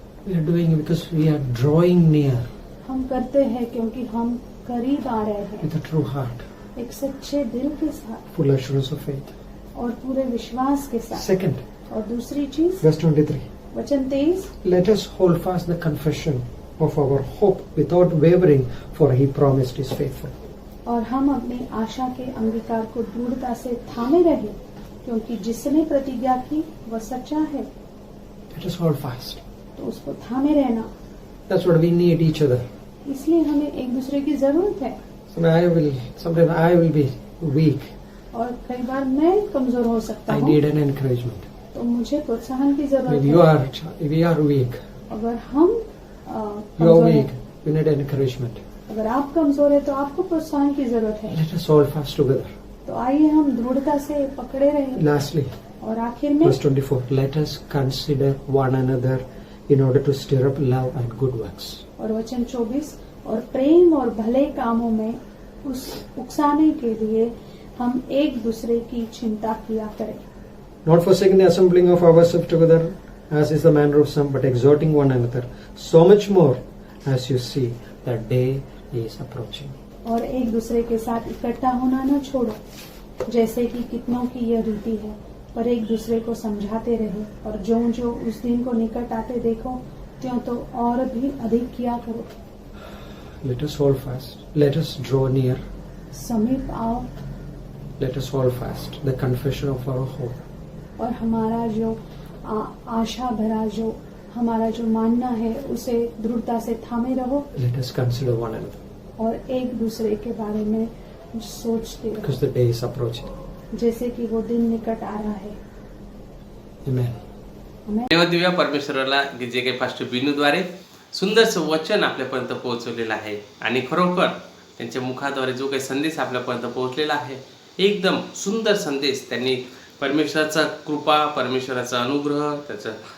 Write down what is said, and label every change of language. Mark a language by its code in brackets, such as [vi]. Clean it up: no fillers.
[en] We are doing it because we are drawing near [hi] हम करते हैं क्योंकि हम करीब आ रहे हैं [en] with a true heart, [hi] एक सच्चे दिल के साथ [en] full assurance of faith. [hi] और पूरे विश्वास के साथ। [en] Second, [hi] और दूसरी चीज, [en] verse 23. [hi] वचन 23, [en] Let us hold fast the confession of our hope without wavering, for He promised is faithful. [hi] और हम अपनी आशा के अंगीकार को दृढ़ता से थामे रहे, क्योंकि जिसने प्रतिज्ञा की वह सच्चा है। [en] Let us hold fast. [hi] तो उसको थामे रहना, [en] That's what we need each other. [hi] इसलिए हमें एक दूसरे की जरूरत है। [en] Sometimes I will be weak. [hi] और कई बार मैं कमजोर हो सकता [en] I [hi] हूँ, [en] need an encouragement. [hi] तो मुझे प्रोत्साहन की जरूरत [en] If we are weak, [hi] अगर हम [en] you are [hi] कमजोर [en] weak, [hi] हैं, [en] you need encouragement. [hi] अगर आप कमजोर है तो आपको प्रोत्साहन की जरूरत है। [en] Let us hold fast together. [hi] तो आइए हम दृढ़ता से पकड़े रहें। [en] Lastly, [hi] और आखिर में [en] verse 24. Let us consider one another in order to stir up love and good works. [hi] और वचन 24, और प्रेम और भले कामों में उस उकसाने के लिए हम एक दूसरे की चिंता किया करें। [en] Not forsaking the assembling of ourselves together, as is the manner of some, but exhorting one another, so much more as you see that day is approaching. [hi] और एक दूसरे के साथ इकट्ठा होना न छोड़ो, जैसे कि कितनों की यह रीति है, पर एक दूसरे को समझाते रहे, और जो उस दिन को निकट आते देखो, त्यों तो और भी अधिक किया करो। [en] Let us hold fast. Let us draw near. [hi] समीप आओ [en] Let us hold fast the confession of our hope. [hi] और हमारा जो आशा भरा जो हमारा जो मानना है उसे दृढ़ता से थामे रहो, [en] Let us consider one another, [hi] और एक दूसरे के बारे में सोचते रहो, [en] because the day is approaching. [hi] जैसे कि वो दिन निकट आ रहा है। [en] Amen. [hi] हमें [mr] धन्यवाद देऊया परमेश्वराला की जे काही पास्टर बिनूद्वारे सुंदरसं वचन आपल्यापर्यंत पोहोचवलेलं आहे आणि खरोखर त्यांच्या मुखाद्वारे जो काही संदेश आपल्यापर्यंत पोहोचलेला आहे, एकदम सुंदर संदेश त्यांनी परमेश्वराचा कृपा, परमेश्वराचा अनुग्रह, त्याचं